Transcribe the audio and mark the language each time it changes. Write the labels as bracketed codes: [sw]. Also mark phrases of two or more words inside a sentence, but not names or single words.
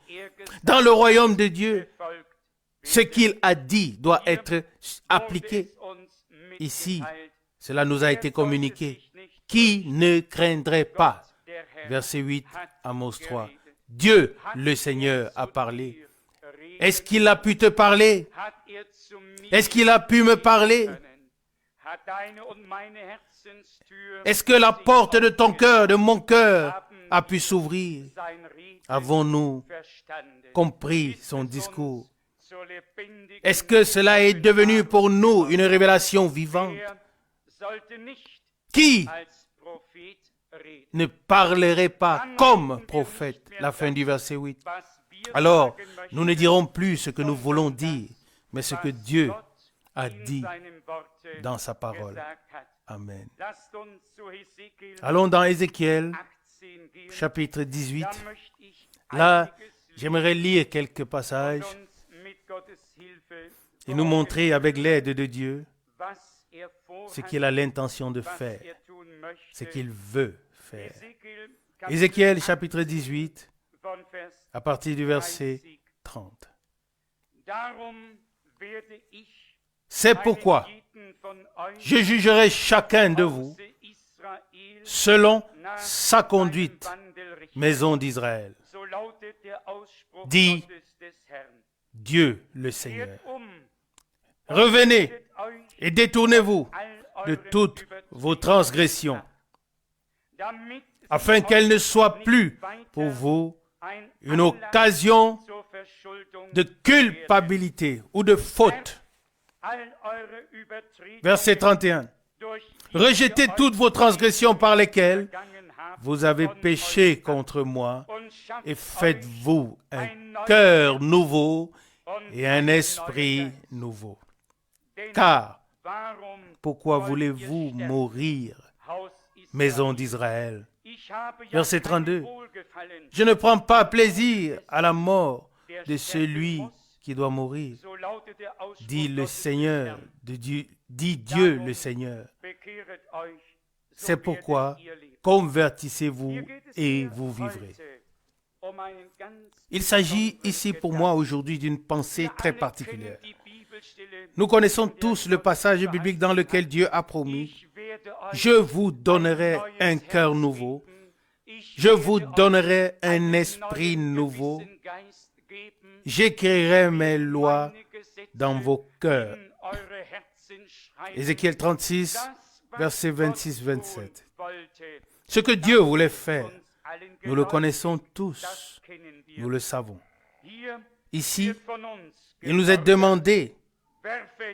[fr] Dans le royaume de Dieu, ce qu'il a dit doit être appliqué. Ici, cela nous a été communiqué. Qui ne craindrait pas? Verset 8, Amos 3. Dieu, le Seigneur, a parlé. Est-ce qu'il a pu te parler? [de] Hat er zu mir [fr] Est-ce qu'il a pu me parler? [de] können? Hat deine und meine Herzenstür [fr] Est-ce que la [de] sich [fr] porte de ton [de] aufgetan? [fr] cœur, de mon cœur, [de] Haben [fr] a pu s'ouvrir? [de] sein Reden [fr] Avons-nous [de] verstanden? [fr] compris [de] Ist [fr] son [de] es [fr] discours? [de] uns zur lebendigen [fr] Est-ce que cela est devenu pour nous une révélation vivante? [de] Er sollte nicht [fr] Qui [de] als Prophet reden. [fr] ne parlerait pas comme prophète? La fin du verset 8. [de] Was wir [fr] Alors, [de] sagen möchten, [fr] nous ne dirons plus ce que nous voulons dire, mais ce que Dieu [de] Gott [fr] a [de] in [fr] dit [de] seinem Worte [fr] dans sa parole. [de] gesagt hat. Amen. Lasst uns zu Hesekiel [fr] Allons dans Ézéchiel, [de] 18 gehen. [fr] chapitre 18. [de] Da möchte ich [fr] Là, [de] einiges [fr] j'aimerais lire quelques [de] und [fr] passages [de] uns mit Gottes Hilfe [fr] et nous montrer avec l'aide de Dieu [de] was er vorhat, [fr] ce qu'il a l'intention de [de] was [fr] faire, [de] er tun möchte. [fr] ce qu'il veut faire. [de] Hesekiel, [fr] Ézéchiel, chapitre 18, [de] von Vers [fr] à partir du verset [de] 30. [fr] 30. [de] Darum werde ich [fr] C'est pourquoi [de] jeden von euch [fr] je jugerai chacun de vous [de] Hause Israel [fr] selon [de] nach [fr] sa conduite, [de] seinem Wandel richten. [fr] maison d'Israël. [de] So lautet der Ausspruch [fr] Dit [de] Gottes des Herrn. [fr] Dieu le Seigneur. [de] Kehrt [fr] Revenez [de] wendet euch [fr] et détournez-vous [de] all [fr] de [de] euren [fr] toutes vos transgressions, [de] damit [fr] afin qu'elle ne soit plus pour vous [de] ein [fr] une [de] Anlass [fr] occasion [de] zur Verschuldung [fr] de culpabilité ou de faute. [de] all eure Übertretungen [fr] Verset 31. [de] durch [fr] Rejetez [de] die [fr] toutes vos transgressions par lesquelles [de] begangen habt [fr] vous avez [de] von [fr] péché [de] euch ab [fr] contre moi [de] und schafft [fr] et [de] euch [fr] faites-vous un cœur nouveau [de] und [fr] et un [de] einen [fr] esprit [de] neuen Geist. [fr] nouveau. [de] Denn [fr] Car [de] warum [fr] pourquoi [de] wollt [fr] voulez-vous [de] ihr sterben, [fr] mourir, [de] Haus Israel? [fr] maison d'Israël? [de] Ich habe ja [fr] Verset [de] kein [fr] 32. [de] Wohlgefallen, [fr] Je ne prends pas plaisir à la mort [de] der [fr] de [de] sterben [fr] celui [de] muss. [fr] qui doit mourir, [de] So lautet der Ausspruch [fr] dit le [de] Gottes des [fr] Seigneur, [de] Herrn. [fr] dit Dieu le Seigneur. [de] Bekehret euch, so [fr] C'est pourquoi [de] werdet ihr leben. [fr] convertissez-vous [de] Hier geht es [fr] et [de] mir [fr] vous vivrez. [de] heute um einen ganz [fr] Il s'agit [de] besonderen [fr] ici pour [de] Gedanken. [fr] moi aujourd'hui d'une pensée [de] Wir [fr] très [de] alle [fr] particulière. [de] kennen die Bibelstelle, [fr] Nous connaissons [de] in der [fr] tous [de] Gott [fr] le passage biblique dans lequel [de] verheißen [fr] Dieu [de] hat, [fr] a promis, [de] ich werde euch [fr] je vous donnerai [de] ein [fr] un [de] neues [fr] cœur [de] Herz [fr] nouveau, [de] geben. Ich [fr] je vous [de] werde euch [fr] donnerai un [de] einen [fr] esprit [de] neuen [fr] nouveau, [de] Gewissensgeist geben, [fr] j'écrirai mes lois [de] meine Gesetze [fr] dans vos cœurs. [de] in eure Herzen schreiben. [fr] Ézéchiel 36, [de] Das, was [fr] versets [de] Gott [fr] 26-27. [de] tun wollte, [fr] Ce que Dieu voulait faire, [de] uns allen [fr] nous le [de] geläufig, [fr] connaissons tous, [de] das kennen wir. [fr] nous le savons. [de] Hier [fr] Ici, [de] wird von uns [fr] il nous est [de] gefordert, [fr] demandé, [de] werfet